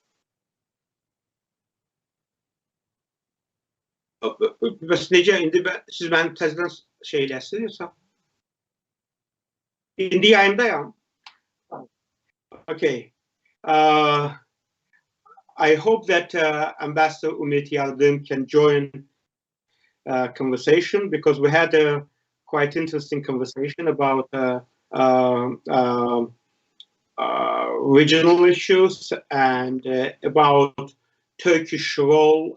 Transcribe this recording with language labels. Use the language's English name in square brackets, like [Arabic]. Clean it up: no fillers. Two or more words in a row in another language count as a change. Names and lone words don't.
[Azerbaijani] Bəs necə, indi siz məni təzədən şey eləsiniz? İndi yayındayım. Okay. [English] I hope that Ambassador Ümit Yardım can join conversation, because we had a quite interesting conversation about regional issues and about Turkish role.